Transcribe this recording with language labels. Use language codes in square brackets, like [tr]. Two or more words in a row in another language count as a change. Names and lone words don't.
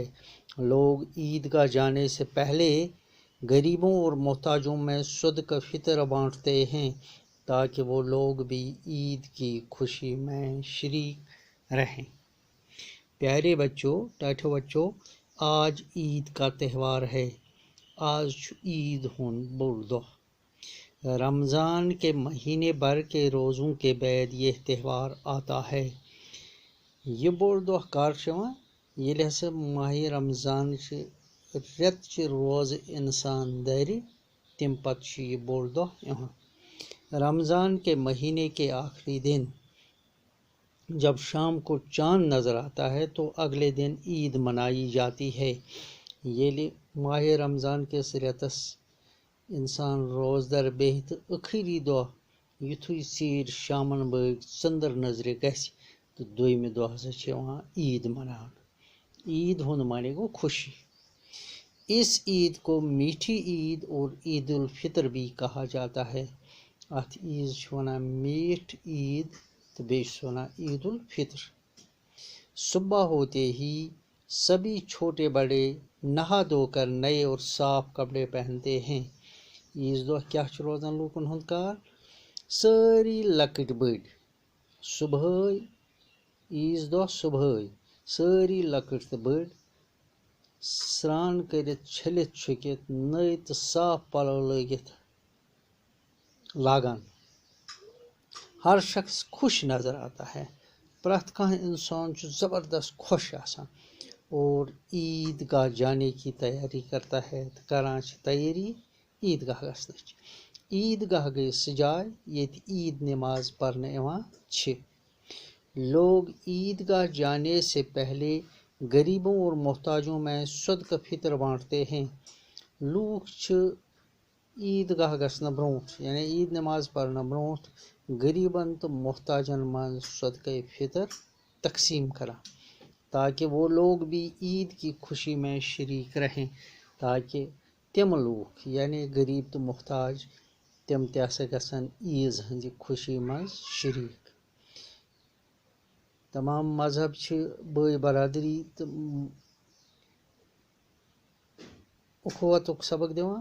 [ur] لوگ عیدگاہ جانے سے پہلے غریبوں اور محتاجوں میں صدقہ فطر بانٹتے ہیں تاکہ وہ لوگ بھی عید کی خوشی میں شریک رہیں۔ پیارے بچوں، ٹاٹھو بچوں، آج عید کا تہوار ہے۔ [ks] آج عید ہون بوڑ دۄہ۔ [ur] رمضان کے مہینے بھر کے روزوں کے بعد یہ تہوار آتا ہے۔ [ks] یہ بوڑ دۄہ کر چھُ یِوان؟ ییٚلہِ ہسا ماہ رمضان چھِ رٮ۪تچہِ روزٕ اِنسان دَرِ، تمہِ پتہٕ چھُ یہ بوڑ دۄہ یِوان۔ [ur] رمضان کے مہینے کے آخری دن جب شام کو چاند نظر آتا ہے تو اگلے دن عید منائی جاتی ہے۔ [ks] ییٚلہِ ماہ رمضان کِس رٮ۪تس اِنسان روزدر بیٚہہِ تہٕ ٲخری دۄہ یُتھُے ژیٖرۍ شامن بٲگۍ ژٔنٛدٕر نظرِ گژھِ تہٕ دوٚیمہِ دۄہ ہسا چھِ یِوان عید مناونہٕ۔ عید ہُنٛد معنی گوٚو خوشی۔ [ur] اس عید کو میٹھی عید اور عید الفطر بھی کہا جاتا ہے۔ [ks] اتھ عیز چھِ ونان میٹھ عید تہٕ بیٚیہِ چھُس ونان عید الفطر۔ [ur] صبح ہوتے ہی سبھی چھوٹے بڑے نہا دھو کر نئے اور صاف کپڑے پہنتے ہیں۔ [ks] عیز دۄہ کیٛاہ چھُ روزان لوٗکن ہُنٛد کار؟ سٲری لۄکٕٹۍ بٔڑۍ صبحٲے، عیز دۄہ صبحٲے سٲری لۄکٕٹۍ تہٕ بٔڑۍ سرٛان کٔرِتھ چھٔلِتھ چھُکِتھ نٔے تہٕ صاف پلو لٲگِتھ لاگان۔ [ur] ہر شخص خوش نظر آتا ہے۔ [ks] پرٛٮ۪تھ کانٛہہ اِنسان چھُ زبردست خوش آسان [ur] اور عید گاہ جانے کی تیاری کرتا ہے [ks] تہٕ کران چھِ تیٲری عید گاہ گژھنٕچ۔ عید گاہ گٔے سُہ جاے ییٚتہِ عید نماز پرنہٕ یِوان چھِ۔ [ur] لوگ عید گاہ جانے سے پہلے غریبوں اور محتاجوں میں صدقہ فطر بانٹتے ہیں۔ [ks] لوٗکھ چھِ عید گاہ گژھنہٕ برونٛٹھ یعنی عید نماز پرنہٕ برونٛٹھ غریبن تہٕ محتاجن منٛز صدقہ فطر تقسیم کران [ur] تاکہ وہ لوگ بھی عید کی خوشی میں شریک رہیں، [ks] تاکہ تم لوٗکھ یعنی غریب تہٕ محتاج تم تہِ ہسا گژھن عیز ہٕنٛدِ خوشی منٛز شریک۔ تمام مذہب چھِ بٲے برادری تہٕ اخوتُک سبق دِوان۔